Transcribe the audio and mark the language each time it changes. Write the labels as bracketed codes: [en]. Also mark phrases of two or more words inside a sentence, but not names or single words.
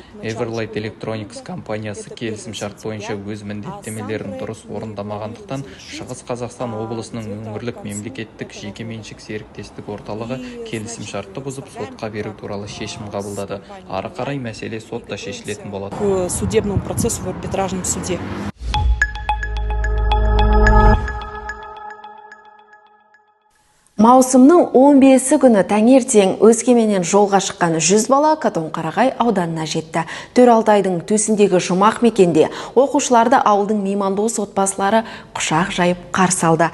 [kk] Everlight Electronics компаниясы келісім-шарт бойынша өз міндеттемелерін дұрыс орындамағандықтан Шығыс Қазақстан облысының өңірлік мемлекеттік жекеменшік серіктестік орталығы келісім-шартты бұзып сотқа беру туралы шешім қабылдады. Ары қарай мәселе сотта шешілетін болады. [ru] К судебному процессу в арбитражном суде. [kk] Маусымның 15 күні таңертең Өскеменнен жолға шыққан 100 бала Қатонқарағай ауданына жетті. Төралтайдың төсіндегі жұмақ мекенде оқушыларды ауылдың меймандос отбасылары құшақ жайып қарсы алды.